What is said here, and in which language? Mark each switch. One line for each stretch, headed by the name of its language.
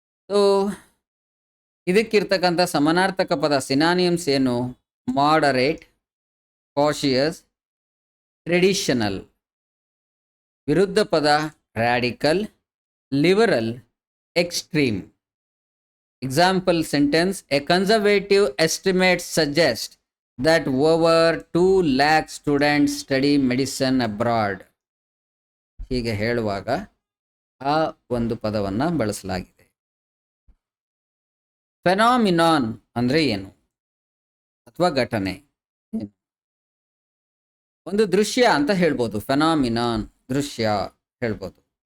Kannada: So ಇದಕ್ಕಿರ್ತಕ್ಕಂಥ ಸಮಾನಾರ್ಥಕ ಪದ synonyms ಏನು? Moderate, cautious, traditional. ವಿರುದ್ಧ ಪದ radical, liberal, extreme.
English: Example sentence: a conservative estimate suggests that over 2 lakh students study medicine abroad.
Kannada: ಹೀಗೆ ಹೇಳುವಾಗ ಆ ಒಂದು ಪದವನ್ನು ಬಳಸಲಾಗಿದೆ. ಫೆನಾಮಿನಾನ್ ಅಂದರೆ ಏನು ಅಥವಾ ಘಟನೆ? ಒಂದು ದೃಶ್ಯ ಅಂತ ಹೇಳ್ಬೋದು. ಫೆನಾಮಿನಾನ್ ದೃಶ್ಯ ಹೇಳ್ಬೋದು.